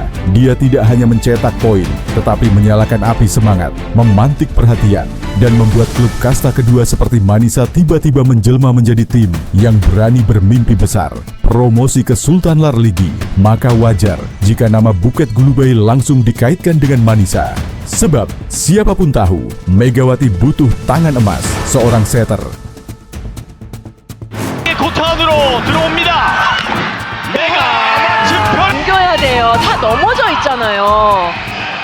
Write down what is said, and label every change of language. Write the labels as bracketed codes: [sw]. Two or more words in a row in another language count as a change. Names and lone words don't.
[id] Dia tidak hanya mencetak poin, tetapi menyalakan api semangat, memantik perhatian, dan membuat klub kasta kedua seperti Manisa tiba-tiba menjelma menjadi tim yang berani bermimpi besar. Promosi ke Sultan Lar Ligi, maka wajar jika nama Bukit Gulubai langsung dikaitkan dengan Manisa. Sebab siapapun tahu, Megawati butuh tangan emas, seorang setter. [ko] 고탄으로 들어옵니다. 메가 넘겨야 돼요. 다 넘어져 있잖아요.